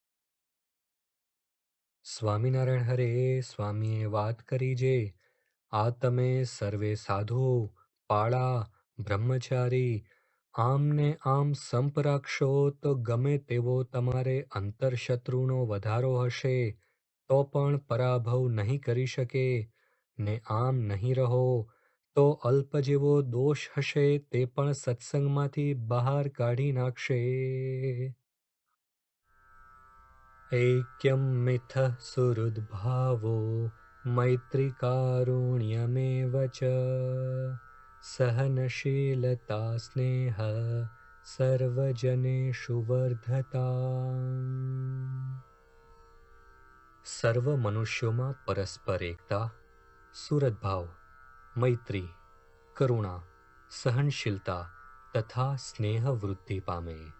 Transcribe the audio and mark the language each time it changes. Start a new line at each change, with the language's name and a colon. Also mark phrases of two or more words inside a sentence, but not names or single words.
Gujarati: સ્વામિનારાયણ હરે સ્વામીએ વાત કરી જે આ તમે સર્વે સાધુ પાળા બ્રહ્મચારી આમ ને આમ સંપ રાખશો તો ગમે તેવો તમારે અંતરશત્રુનો વધારો હશે તો પણ પરાભવ નહીં કરી શકે, ને આમ નહીં રહો તો અલ્પ જેવો દોષ હશે તે પણ સત્સંગમાંથી બહાર કાઢી નાખશે.
Sanskrit: ऐक्यं मिथ सुहृद्भावो मैत्रिकारुण्यमेव च सहनशीलता स्नेह सर्वजनेषु वर्धता.
Gujarati: સર્વ મનુષ્યોમાં પરસ્પર એકતા, સુહૃદભાવ, મૈત્રી, કરુણા, સહનશીલતા તથા સ્નેહ વૃદ્ધિ પામે.